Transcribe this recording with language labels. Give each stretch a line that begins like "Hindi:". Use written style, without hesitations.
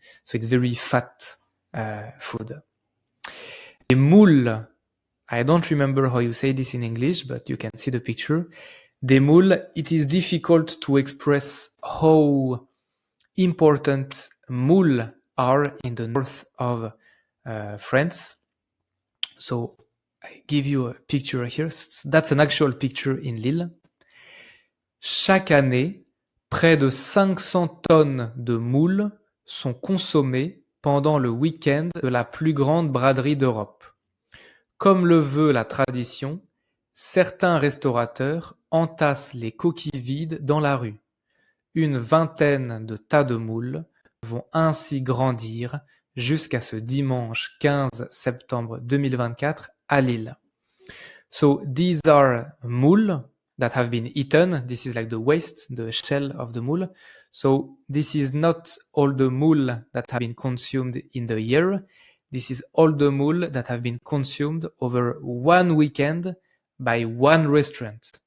English: So it's very fat food. Les moules, I don't remember how you say this in English, but you can see the picture. Des moules, it is difficult to express how important moules are in the north of France. So I give you a picture here. That's an actual picture in Lille.
French: Chaque année, près de 500 tonnes de moules sont consommées pendant le week-end de la plus grande braderie d'Europe. Comme le veut la tradition, certains restaurateurs entassent les coquilles vides dans la rue. Une vingtaine de tas de moules vont ainsi grandir jusqu'à ce dimanche 15 septembre 2024 à Lille.
English: So these are moules that have been eaten. This is like the waste, the shell of the mule. So this is not all the mule that have been consumed in the year. This is all the mule that have been consumed over one weekend by one restaurant.